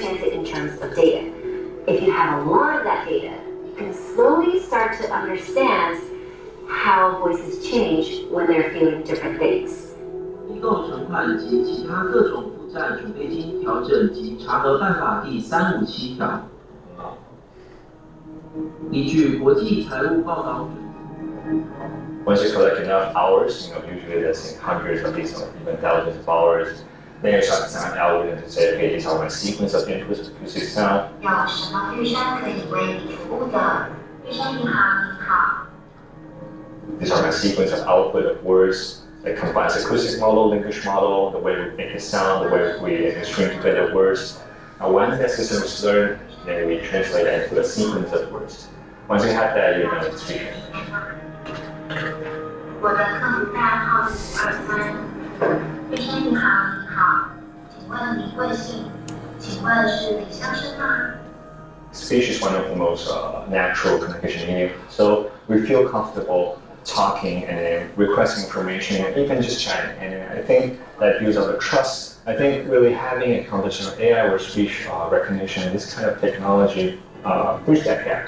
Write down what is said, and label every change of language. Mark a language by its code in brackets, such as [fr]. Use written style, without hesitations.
[en] have a lot of that data, you can slowly start to understand how voices change when they're feeling different things. [zh] 机构存款及其他各种负债准备金调整及查核办法第357条。依据国际财务报告准则。 [en] Once you collect enough hours, usually that's in hundreds of these or even thousands of hours, then you start to design an algorithm to say, okay, these are my sequence of inputs of acoustic sound. [zh] 有什么玉山可以为你服务的？玉山银行，您好。 [en] These are my sequence of output of words that combines acoustic model, linguist model, the way we make it sound, the way we string together words. Now, once that system is learned, then we translate that into a sequence of words. Once you have that, you're done with speaking. [zh] 我的客服代号是523。玉山银行，您好，请问您贵姓？请问是李先生吗？ [en] Speech is one of the most natural communication medium, so we feel comfortable talking and then requesting information and even just chatting. And I think that builds up a trust. I think really having a conversational AI or speech recognition, this kind of technology, bridge that gap.